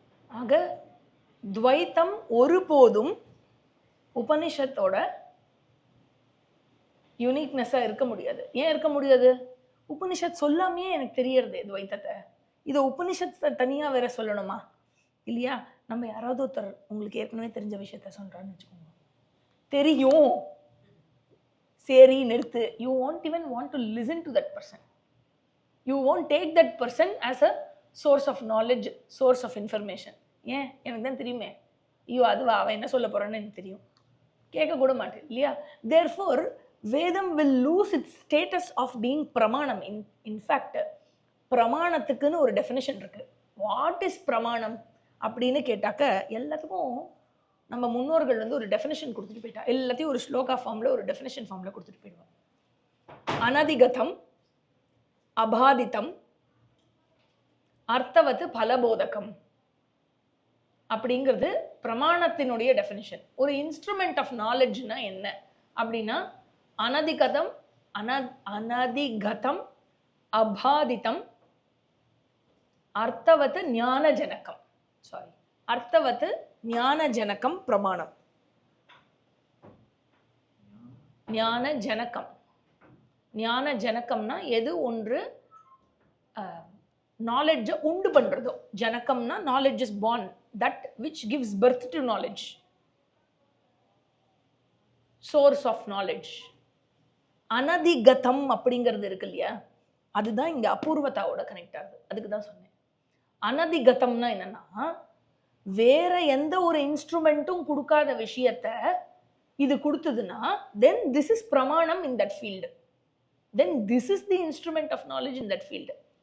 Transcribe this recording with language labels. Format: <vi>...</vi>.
<ta>ஆக துவைத்தம் ஒருபோதும் உபனிஷத்தோட யூனிக்னஸா இருக்க முடியாது. ஏன் இருக்க முடியாது? உபனிஷத் சொல்லாமையே எனக்கு தெரியறது துவைத்தத்தை. இதை உபனிஷத்தை தனியா வேற சொல்லணுமா? இல்லையா? நம்ம யாராவது ஒருத்தர் உங்களுக்கு ஏற்கனவே தெரிஞ்ச விஷயத்த சொல்றான்னு வச்சுக்கோங்க, தெரியும், சரி நிறுத்து. You</ta> <en>won't even want to listen to that person. You won't take that person as a source of knowledge, source of information.</en> <ta>ஏன்? எனக்கு தான் தெரியுமே. ஐயோ அதுவா, அவன் என்ன சொல்ல போறான்னு எனக்கு தெரியும், கேட்க கூட மாட்டேன் இல்லையா?</ta> <en>therefore</en> <ta>வேதம்</ta> <en>will lose its status of being pramanam.</en> <ta>இன்ஃபேக்ட் பிரமாணத்துக்குன்னு ஒரு டெஃபினிஷன் இருக்கு.</ta> <en>what is</en> <ta>பிரமாணம் அப்படின்னு கேட்டாக்க எல்லாத்துக்கும் நம்ம முன்னோர்கள் வந்து ஒரு டெஃபினிஷன் கொடுத்துட்டு போயிட்டா. எல்லாத்தையும் ஒரு ஸ்லோகா ஃபார்ம்ல, ஒரு டெஃபினிஷன் ஃபார்ம்ல கொடுத்துட்டு போயிடுவாங்க. அனதிகதம், அபாதிதம், அர்த்தவத்து பலபோதகம் அப்படிங்கிறது பிரமாணத்தினுடைய டெஃபினிஷன். ஒரு இன்ஸ்ட்ருமெண்ட் ஆஃப் நாலேஜ்னா என்ன அப்படின்னா, அனதிகதம், அனதிகதம், அபாதிதம், அர்த்தவத்து ஞானஜனகம். சாரி, அர்த்தவத்து ஞானஜனகம் பிரமாணம். ஞானஜனகம், ஞானஜனகம்னா எது ஒன்று நாலெட்ஜை உண்டு பண்றதோ. ஜனகம்னா</ta> <en>Knowledge is born, that which gives birth to knowledge, source of knowledge.</en> <ta>அனதிகதம் அப்படிங்கிறது இருக்கு இல்லையா, அதுதான் இங்க அபூர்வதாவோட கனெக்ட் ஆகுது. அதுக்கு தான் சொன்னேன். அனதிகதம்னா என்னன்னா, வேற எந்த ஒரு இன்ஸ்ட்ருமெண்ட்டும் கொடுக்காத விஷயத்த இது கொடுத்ததுன்னா</ta> <en>Then this is pramanam in that field, then this is the instrument of knowledge in that field.</en>